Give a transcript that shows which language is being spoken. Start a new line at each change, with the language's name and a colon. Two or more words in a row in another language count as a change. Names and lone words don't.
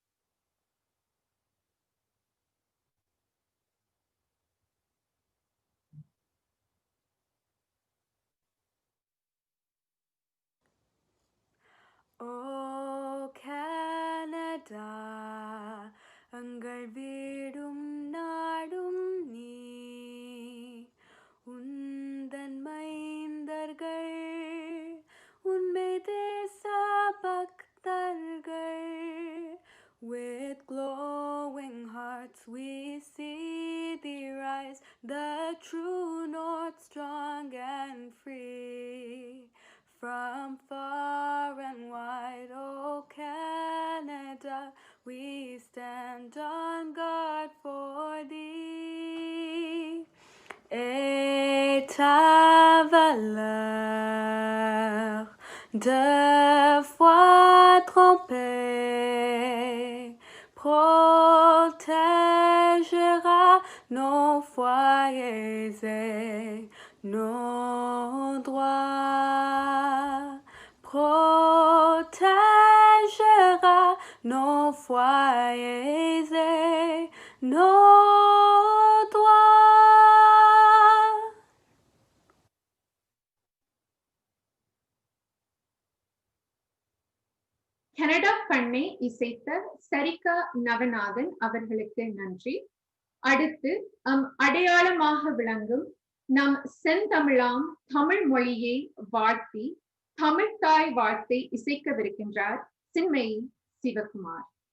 Tamil: Oh Canada, எங்கள் வீடும் நாடும் நீ, உந்தன் மைந்தர்கள் உன்மை தேச பக்தர்கள்.
English: With glowing hearts we see thee rise, the true north strong and free. From far and wide, oh Canada, we stand on guard for thee.
French: Et ta valeur de foi trompée protégera nos foyers et nos droits. Protégera nos foyers et nos droits.
Tamil: கனடா பண்ணை இசைத்த சரிகா நவநாதன் அவர்களுக்கு நன்றி. அடுத்து அடையாளமாக விளங்கும் நம் செந்தமிழாம் தமிழ் மொழியை வாழ்த்தி தமிழ் தாய் வாழ்த்தை இசைக்கவிருக்கின்றார் சின்மயி சிவகுமார்.